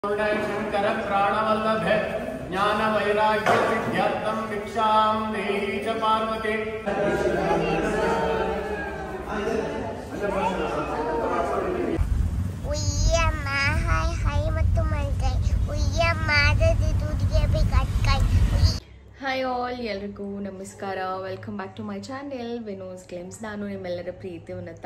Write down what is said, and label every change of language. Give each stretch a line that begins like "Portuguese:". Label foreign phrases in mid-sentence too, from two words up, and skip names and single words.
Sanskrit: शंकर प्राणवल्लभ ज्ञान वैराग्य सिद्ध्यर्थम भिक्षां देहि च पार्वती
English: hi all,
Kannada: ಎಲ್ರಿಗೂ ನಮಸ್ಕಾರ.
English: welcome back to my channel Vino's Glimpse.
Kannada: ನಾನು ನಿಮ್ಮೆಲ್ಲರ ಪ್ರೀತಿ ಉನ್ನತ.